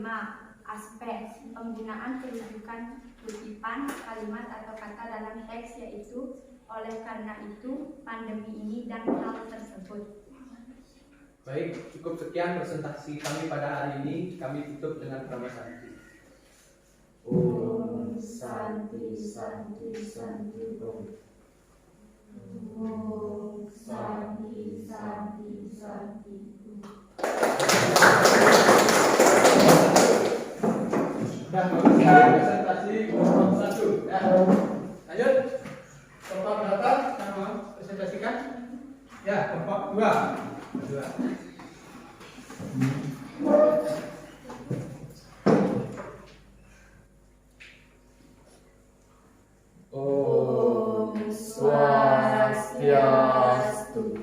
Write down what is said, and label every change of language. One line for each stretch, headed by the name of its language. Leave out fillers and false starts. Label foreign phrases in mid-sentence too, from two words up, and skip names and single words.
Indonesian: Aspek penggunaan kedudukan kutipan, kalimat atau kata dalam teks yaitu oleh karena itu, pandemi ini dan hal tersebut. Baik, cukup sekian presentasi kami pada hari ini. Kami tutup dengan Brahma Santi.
Sanskrit: Om Santi Santi Santi Om. Om Santi Santi Santi Om.
Indonesian: Sudah bagus sekali presentasi kelompok 1 ya. Lanjut kelompok berapa yang mau presentasikan? Ya, kelompok 2.
Sanskrit: Om Swastiastu.